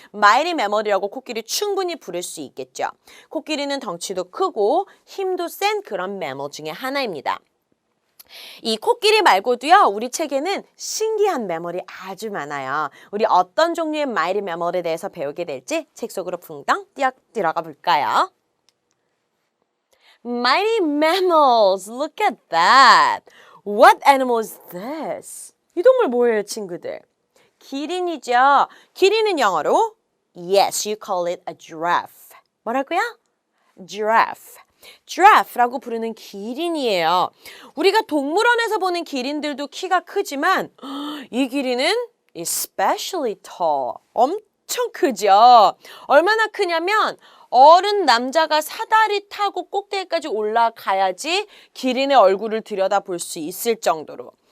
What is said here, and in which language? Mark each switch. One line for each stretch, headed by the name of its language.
Korean: mighty mammal이라고 코끼리 충분히 부를 수 있겠죠. 코끼리는 덩치도 크고 힘도 센 그런 mammal 중에 하나입니다. 이 코끼리 말고도요, 우리 책에는 신기한 매몰이 아주 많아요. 우리 어떤 종류의 mighty mammal에 대해서 배우게 될지 책 속으로 붕덩 뛰어 들어가 볼까요?
English: Mighty mammals, look at that. What animal is this?
Korean: 이 동물 뭐예요, 친구들? 기린이죠. 기린은 영어로
English: Yes, you call it a giraffe.
Korean: 뭐라고요? Giraffe. Giraffe라고 부르는 기린이에요. 우리가 동물원에서 보는 기린들도 키가 크지만 이 기린은
English: especially tall.
Korean: 엄청 크죠. 얼마나 크냐면 어른 남자가 사다리 타고 꼭대기까지 올라가야지 기린의 얼굴을 들여다볼 수 있을 정도로.